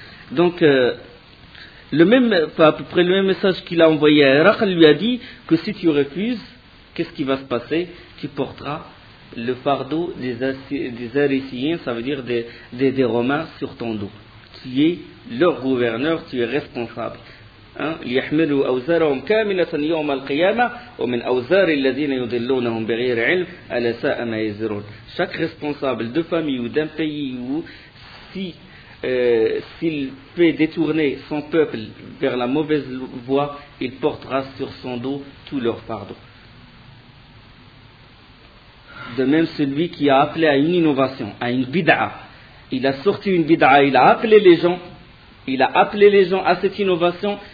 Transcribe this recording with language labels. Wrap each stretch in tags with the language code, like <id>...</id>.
<fr>Donc, à peu près le même message qu'il a envoyé à Iraq, lui a dit que si tu refuses, qu'est-ce qui va se passer? Tu porteras le fardeau des Arisiens, ça veut dire des Romains, sur ton dos. Tu es leur gouverneur, tu es responsable.</fr> <ar>ليحملوا أوزارهم كاملة يوم القيامة ومن أوزار الذين يضلونهم بغير علم ألا ساء ما يزرون.</ar> <fr>Chaque responsable de famille ou d'un pays ou s'il fait détourner son peuple vers la mauvaise voie, il portera sur son dos tout leur fardeau. De même, celui qui a appelé à une innovation, à une bid'a, il a sorti une bid'a, il a appelé les gens à cette innovation.</fr>